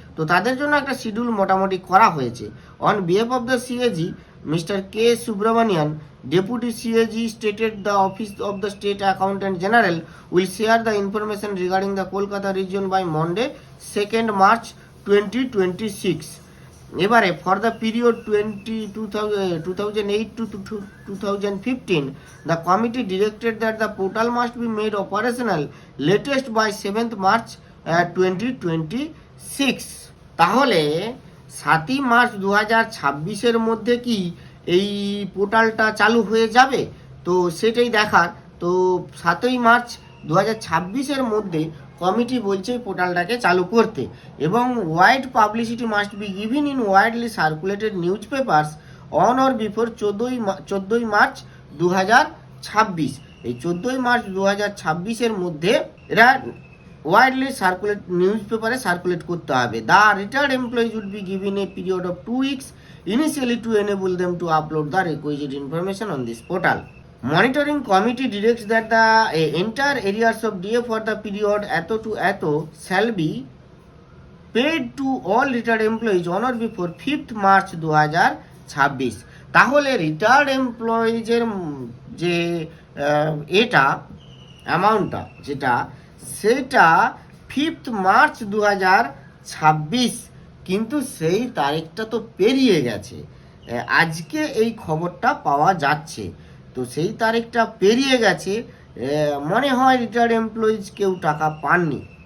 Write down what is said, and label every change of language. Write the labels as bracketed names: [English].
[Bangla] তো তাদের জন্য একটা শিডিউল মোটামুটি করা হয়েছে। [English] On behalf of the CAG mister K Subramanian, deputy CAG, stated the office of the state accountant general will share the information regarding the Kolkata region by Monday 2 March 2026। এবারে for the period 2008 to 2015, the committee directed that the portal must be made operational latest by 7th March 2026। [Bangla] তাহলে 7 March 2026 মধ্যে কি এই পোর্টালটা চালু হয়ে যাবে? তো সেটাই দেখার। তো 7 মার্চ 2026 মধ্যে কমিটি বলছে এই পোর্টালটাকে চালু করতে, এবং [English] Wide publicity must be given in widely circulated newspapers on or before 14ই March 2026। [Bangla] এই 14ই মার্চ 2026-এর মধ্যে এরা ওয়াইডলি সার্কুলেট নিউজ পেপারে সার্কুলেট করতে হবে। [English] The retired employees would be given a period of 2 weeks initially to enable them to upload the requisite information on this portal. Monitoring committee directs that the entire areas of DA for the period এত to এত shall be paid to all retired employees on or before 5th March 2026। [Bangla] তাহলে retired এমপ্লয়িজের যে এটা অ্যামাউন্টটা যেটা সেটা 5th March 2026, কিন্তু সেই তারিখটা তো পেরিয়ে গেছে। আজকে এই খবরটা পাওয়া যাচ্ছে, তো সেই তারিখটা পেরিয়ে গেছে, মনে হয় রিটায়ার্ড এমপ্লয়িজ কেউ টাকা পাননি।